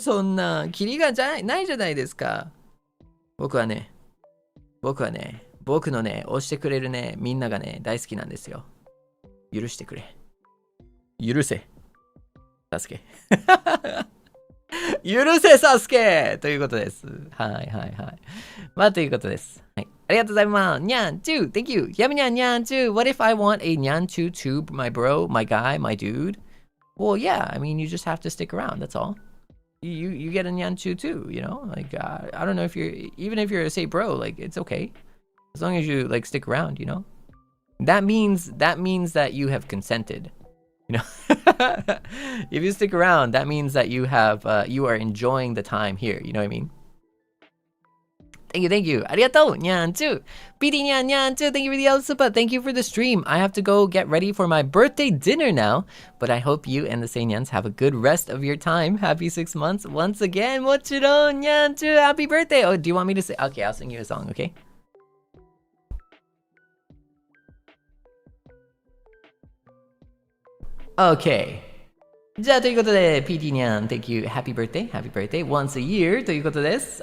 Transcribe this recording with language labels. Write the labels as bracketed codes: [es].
[ja] そんなキリがないじゃないですか。僕はね僕のね、押してくれるね、みんながね、大好きなんですよ。許してくれ。許せ。サスケ。許せ、サスケということです。はい。まあ、ということです。はい。ありがとうございます。にゃんちゅう [en] Thank you. やみにゃんにゃんちゅう What if I want a にゃんちゅう tube, my bro, my guy, my dude? Well, yeah, I mean, you just have to stick around, that's all. You get a にゃんちゅう too, you know? Like, I don't know if even if you're a say bro, like, it's okay. As long as you like stick around, you know, that means that you have consented, you know. If you stick around, that means that you are enjoying the time here. You know what I mean? Thank you. [ja] ありがとう。にゃんちゅう。 [en] PD にゃんにゃんちゅう。Thank you for the yellow super. Thank you for the stream. I have to go get ready for my birthday dinner now, but I hope you and the Seinyans have a good rest of your time. Happy 6 months once again. [ja] もちろんにゃんちゅう。 [en] Happy birthday. Oh, do you want me to say? Okay, I'll sing you a song. Okay. Okay. [ja] じゃあということで PT にゃん [en] Thank you. Happy birthday once a year [ja] ということです。